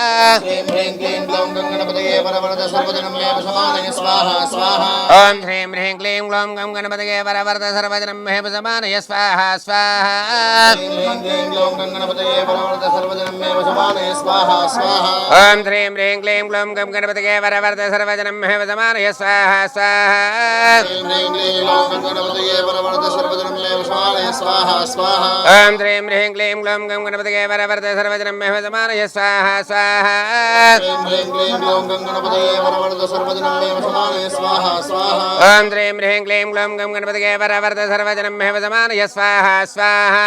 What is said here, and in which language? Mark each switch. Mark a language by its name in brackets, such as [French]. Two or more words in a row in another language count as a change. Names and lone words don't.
[Sanskrit] ఓం శ్రీం హ్రీం క్లీం గ్లౌం గం గణపతయే వరవర్ధ సర్వజనం మే వసమానయ స్వాహ స్వాహ ఓం శ్రీం హ్రీం క్లీం గ్లౌం గం గణపతయే వరవర్ధ సర్వజనం మే వసమానయ స్వాహ స్వాహ स्वाहा स्वाहा ओम श्रीं ह्रीं क्लीं ग्लौं गं गणपतये वरवरद सर्वजनं मे समानय स्वाहा स्वाहा ह्रीं ह्रीं क्लीं ग्लौं गं गणपतये वरवरद सर्वजनं मे समानय स्वाहा स्वाहा ओम श्रीं ह्रीं क्लीं ग्लौं गं गणपतये वरवरद सर्वजनं मे समानय स्वाहा स्वाहा